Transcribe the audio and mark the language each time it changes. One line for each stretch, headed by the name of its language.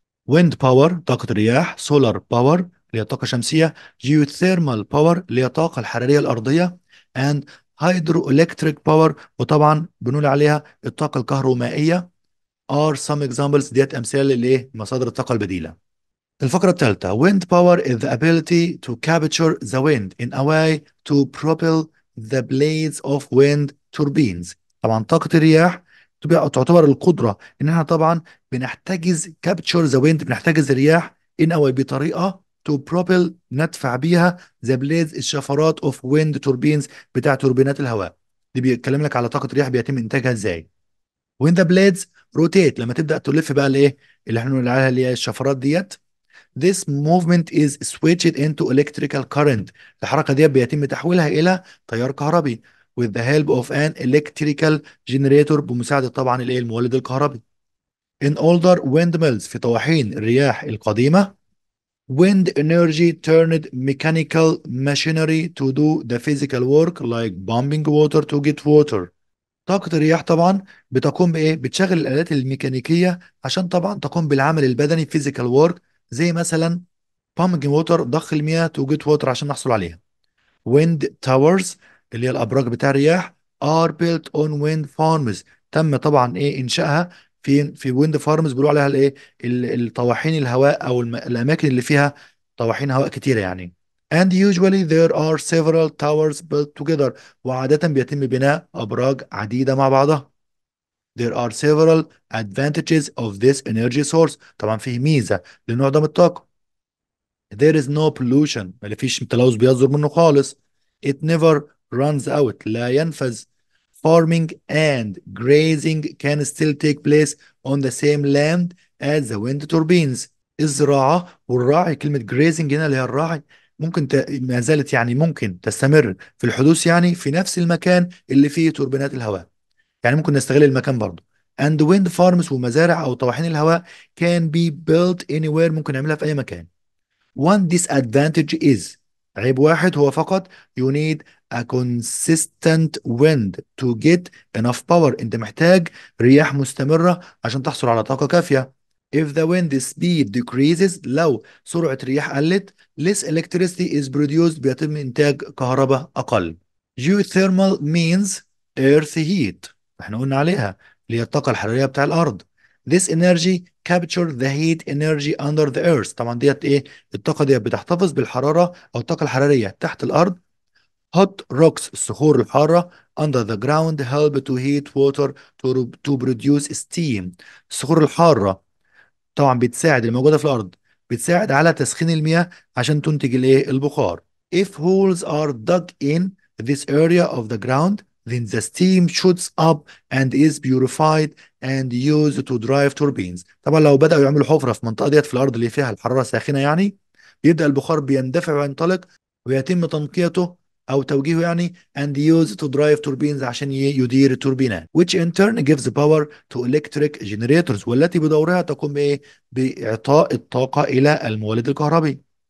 English: wind power
Arabic: طاقة الرياح،
English: solar power
Arabic: اللي هي الطاقة الشمسية،
English: geothermal power
Arabic: اللي هي الطاقة الحرارية الأرضية،
English: and hydroelectric power
Arabic: وطبعا بنقول عليها الطاقة الكهرومائية
English: are some examples،
Arabic: ديت أمثال لإيه مصادر الطاقة البديلة. الفقرة الثالثة
English: wind power is the ability to capture the wind in a way to propel the blades of wind turbines.
Arabic: طبعا طاقة الرياح تعتبر القدرة ان احنا طبعا بنحتجز
English: capture the wind،
Arabic: بنحتجز الرياح
English: in a way
Arabic: بطريقة
English: to propel
Arabic: ندفع بيها
English: the blades
Arabic: الشفرات
English: of wind turbines
Arabic: بتاع توربينات الهواء. دي بيتكلم لك على طاقة الرياح بيتم انتاجها ازاي.
English: when the blades rotate
Arabic: لما تبدأ تلف بقى الايه اللي احنا بنقول عليها اللي هي الشفرات ديت.
English: This movement is switched into electrical current.
Arabic: الحركة دي بيتم تحويلها إلى تيار كهربي
English: with the help of an electrical generator،
Arabic: بمساعدة طبعا الإيه المولد الكهربي.
English: In older windmills
Arabic: في طواحين الرياح القديمة
English: wind energy turned mechanical machinery to do the physical work like pumping water to get water.
Arabic: طاقة الرياح طبعا بتقوم بإيه؟ بتشغل الآلات الميكانيكية عشان طبعا تقوم بالعمل البدني
English: physical work،
Arabic: زي مثلا
English: pumping water
Arabic: ضخ المياه
English: to get water
Arabic: عشان نحصل عليها.
English: wind towers
Arabic: اللي هي الأبراج بتاع الرياح
English: are built on wind farms،
Arabic: تم طبعا إيه إنشائها في wind farms بيقولوا عليها الإيه الطواحين الهواء أو الأماكن اللي فيها طواحين هواء كتيرة يعني.
English: and usually there are several towers built together،
Arabic: وعادة بيتم بناء أبراج عديدة مع بعضها.
English: There are several advantages of this energy source،
Arabic: طبعا فيه ميزة للنوع ده من الطاقة.
English: There is no pollution،
Arabic: ما فيش تلوث بيصدر منه خالص.
English: It never runs out،
Arabic: لا ينفذ.
English: Farming and grazing can still take place on the same land as the wind turbines.
Arabic: الزراعة والراعي، كلمة grazing هنا اللي هي الراعي، ممكن ما زالت يعني ممكن تستمر في الحدوث يعني في نفس المكان اللي فيه توربينات الهواء، يعني ممكن نستغل المكان برضه.
English: And wind farms
Arabic: ومزارع أو طواحين الهواء
English: can be built anywhere،
Arabic: ممكن نعملها في أي مكان.
English: One disadvantage is،
Arabic: عيب واحد هو فقط
English: you need a consistent wind to get enough power،
Arabic: انت محتاج رياح مستمرة عشان تحصل على طاقة كافية.
English: If the wind speed decreases،
Arabic: لو سرعة الرياح قلت
English: less electricity is produced،
Arabic: بيتم إنتاج كهرباء أقل.
English: Geothermal means earth heat،
Arabic: احنا قلنا عليها اللي هي الطاقة الحرارية بتاع الأرض.
English: This energy capture the heat energy under the earth،
Arabic: طبعا ديت ايه الطاقة ديت بتحتفظ بالحرارة أو الطاقة الحرارية تحت الأرض.
English: hot rocks
Arabic: الصخور الحارة
English: under the ground help to heat water to produce steam.
Arabic: الصخور الحارة طبعا بتساعد الموجودة في الأرض، بتساعد على تسخين المياه عشان تنتج الايه البخار.
English: if holes are dug in this area of the ground then the steam shoots up and is purified and used to drive turbines.
Arabic: طبعا لو بدأوا يعملوا حفرة في المنطقة ديت في الأرض اللي فيها الحرارة ساخنة يعني، بيبدأ البخار بيندفع وينطلق ويتم تنقيته أو توجيهه يعني
English: and used to drive turbines
Arabic: عشان يدير التوربينات
English: which in turn gives power to electric generators،
Arabic: والتي بدورها تقوم بإيه بإعطاء الطاقة إلى المولد الكهربي.